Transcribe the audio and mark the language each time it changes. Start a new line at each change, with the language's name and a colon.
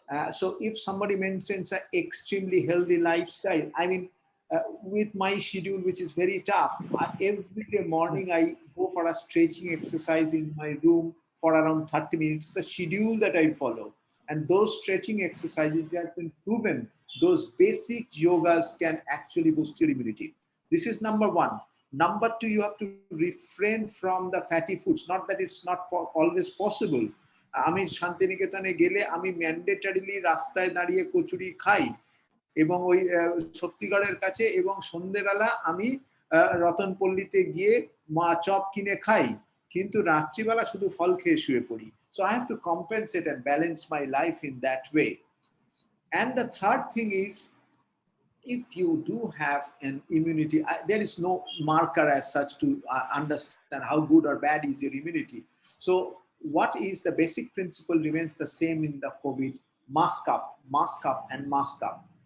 English: So if somebody mentions an extremely healthy lifestyle, I mean, with my schedule, which is very tough, every day morning I go for a stretching exercise in my room for around 30 minutes, the schedule that I follow. And those stretching exercises have been proven, those basic yogas can actually boost your immunity. This is number one. Number two, you have to refrain from the fatty foods. Not that it's not always possible.
Bangla: আমি শান্তিনিকেতনে গেলে আমি mandatorily রাস্তায় দাঁড়িয়ে কচুরি খাই এবং ওই শক্তিগড়ের কাছে, এবং সন্ধ্যেবেলা আমি রতনপল্লীতে গিয়ে মা চপ কিনে খাই, কিন্তু রাত্রিবেলা শুধু ফল খেয়ে শুয়ে পড়ি।
English: So I have to compensate and balance my life in that way. And the third thing is, if you do have an immunity, there is no marker as such to understand how good or bad is your immunity. So what is the basic principle remains the same in the COVID: mask up, and mask up.